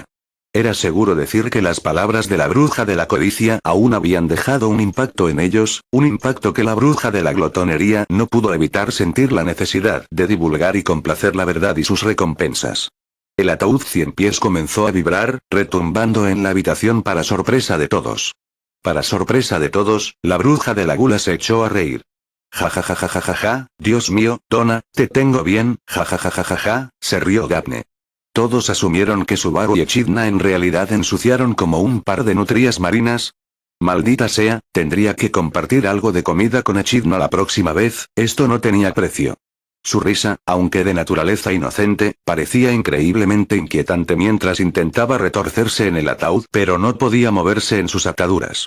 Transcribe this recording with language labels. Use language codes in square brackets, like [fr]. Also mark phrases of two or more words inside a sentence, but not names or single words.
[es] Era seguro decir que las palabras de la bruja de la codicia aún habían dejado un impacto en ellos, un impacto que la bruja de la glotonería no pudo evitar sentir la necesidad de divulgar y complacer la verdad y sus recompensas. El ataúd 100 pies comenzó a vibrar, retumbando en la habitación para sorpresa de todos. Para sorpresa de todos, la bruja de la gula se echó a reír. Ja ja ja ja ja ja ja, Dios mío, Donna, te tengo bien, ja ja ja ja ja ja, se rió Daphne. Todos asumieron que Subaru y Echidna en realidad ensuciaron como un par de nutrias marinas. Maldita sea, tendría que compartir algo de comida con Echidna la próxima vez, esto no tenía precio. Su risa, aunque de naturaleza inocente, parecía increíblemente inquietante mientras intentaba retorcerse en el ataúd pero no podía moverse en sus ataduras.